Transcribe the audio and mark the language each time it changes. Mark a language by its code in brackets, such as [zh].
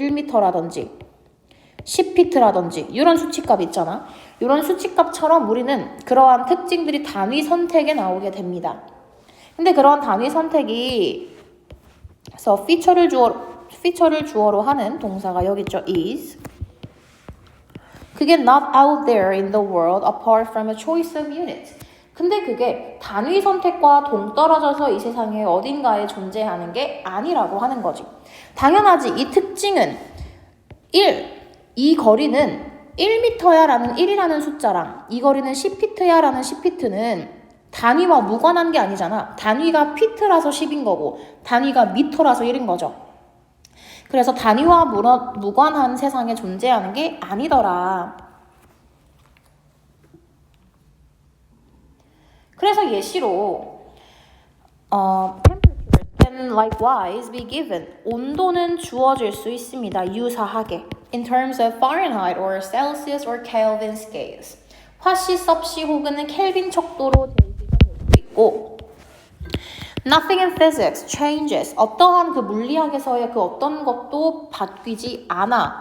[ko] 1m라든지 10피트라든지 이런 수치값 있잖아. 이런 수치값처럼 우리는 그러한 특징들이 단위 선택에 나오게 됩니다. 근데 그러한 단위 선택이 그래서 피처를 주어로 하는 동사가 여기 있죠. [en] is [ko] 그게 [en] not out there in the world apart from a choice of units. [ko] 근데 그게 단위 선택과 동떨어져서 이 세상에 어딘가에 존재하는 게 아니라고 하는 거지. 당연하지. 이 특징은 이 거리는 1m야 라는 1이라는 숫자랑 이 거리는 10피트야 라는 10피트는 단위와 무관한 게 아니잖아. 단위가 피트라서 10인 거고 단위가 미터라서 1인 거죠. 그래서 단위와 무관한 세상에 존재하는 게 아니더라. 그래서 예시로 [en] temperature can likewise be given. [ko] 온도는 주어질 수 있습니다. 유사하게. [en] In terms of Fahrenheit or Celsius or Kelvin scales. [ko] 화씨, 섭씨 혹은 켈빈 척도로 제시가 될 수 있고 [en] Nothing in physics changes. [ko] 어떠한 그 물리학에서의 그 어떤 것도 바뀌지 않아.